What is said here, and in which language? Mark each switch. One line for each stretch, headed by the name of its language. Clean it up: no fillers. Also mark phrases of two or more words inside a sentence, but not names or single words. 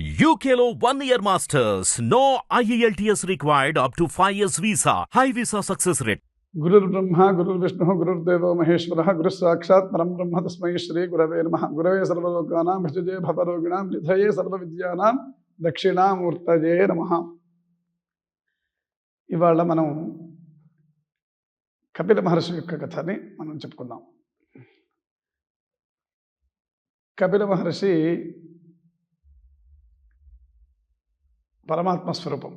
English: UKLO 1 year masters. No IELTS required up to 5 years visa. High visa success rate.
Sanskrit: गुरुर्ब्रह्मा गुरुर्विष्णुः गुरुर्देवो महेश्वरः गुरुः साक्षात् परं ब्रह्म तस्मै श्री गुरवे नमः। गुरवे सर्वलोकानां भिषजे भवरोगिणां निधये सर्वविद्यानां दक्षिणामूर्तये नमः।
Telugu: ఇవాళ మనం కపిల మహర్షి యొక్క కథని మనం చెప్పుకుందాం. కపిల మహర్షి పరమాత్మ స్వరూపం.